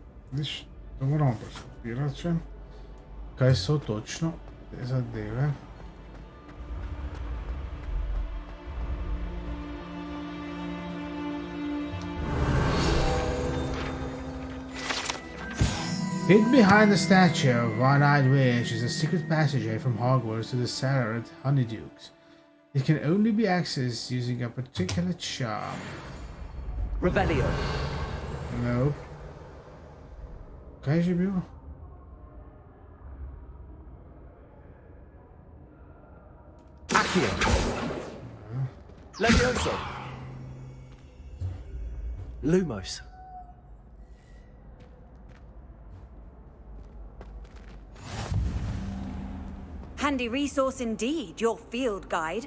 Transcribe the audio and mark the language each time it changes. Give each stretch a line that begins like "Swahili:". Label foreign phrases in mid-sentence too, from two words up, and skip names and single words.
Slovenian: Vidiš, to moramo preskopirati še. Kaj so točno te zadeve?
English: Hid behind the statue of One-Eyed Witch is a secret passageway from Hogwarts to the cellar at Honeydukes. It can only be accessed using a particular charm. Revelio. Nope.
Slovenian: Kaj je že bilo?
English: Accio. Levioso. Lumos. Handy resource indeed, your field guide.